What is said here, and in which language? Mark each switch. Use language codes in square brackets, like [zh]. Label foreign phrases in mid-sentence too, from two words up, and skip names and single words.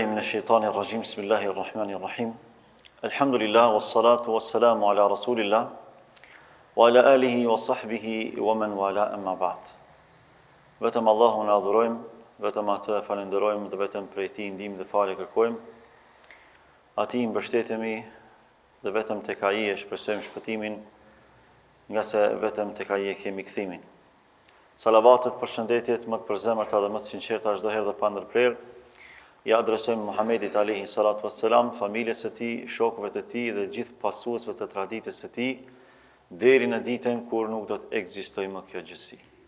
[ar] الشيطان الرجيم بسم الله الرحمن الرحيم الحمد لله والصلاة والسلام على رسول الله وعلى آله وصحبه ومن والاه أما بعد. [sq] Vetëm Allahun e adhurojmë, vetëm atë falenderojmë dhe vetëm prej tij ndihmë dhe falë kërkojmë. Atij mbështetemi dhe vetëm tek ai e shpresojmë shpëtimin, nga se vetëm tek ai e kemi kthimin. Salavatet, përshëndetjet më të përzemërta dhe më të sinqerta çdo herë dhe pa ndërprerje ja adresojmë Muhamedit [ar] عليه الصلاة والسلام, [sq] familjes së tij, shokëve të tij dhe gjithë pasuesve të traditës së tij, deri në ditën kur nuk do të ekzistojë më kjo gjësi.